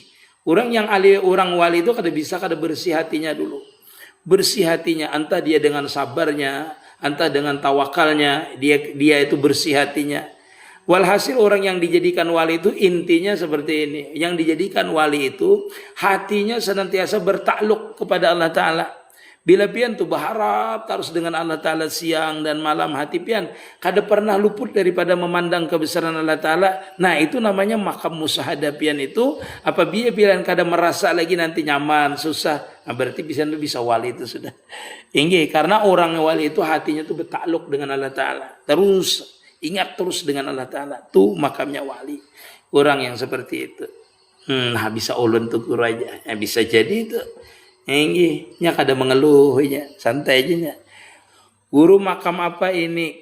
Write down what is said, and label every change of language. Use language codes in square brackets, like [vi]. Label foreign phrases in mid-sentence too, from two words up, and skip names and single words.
[bjn] Orang yang orang wali itu kada bersih hatinya dulu. [id] Bersih hatinya, entah dia dengan sabarnya, entah dengan tawakalnya, dia itu bersih hatinya. Walhasil orang yang dijadikan wali itu intinya seperti ini. Yang dijadikan wali itu hatinya senantiasa bertakluk kepada Allah Ta'ala. [bjn] Bila pian tu berharap terus dengan Allah Ta'ala siang dan malam, hati pian kada pernah luput daripada memandang kebesaran Allah Ta'ala. Nah, itu namanya makam musahadah pian itu. Apabila pian kada merasa lagi nanti nyaman, susah, berarti bisa wali itu sudah. [id] Inggi, karena orang wali itu hatinya itu bertakluk dengan Allah Ta'ala. Terus ingat terus dengan Allah Ta'ala. [bjn] Itu makamnya wali. Orang yang seperti itu. Nah, bisa ulun tukur aja. Bisa jadi itu. Nya kada mengeluh nya, santai aja nya. [id] Guru, makam apa ini?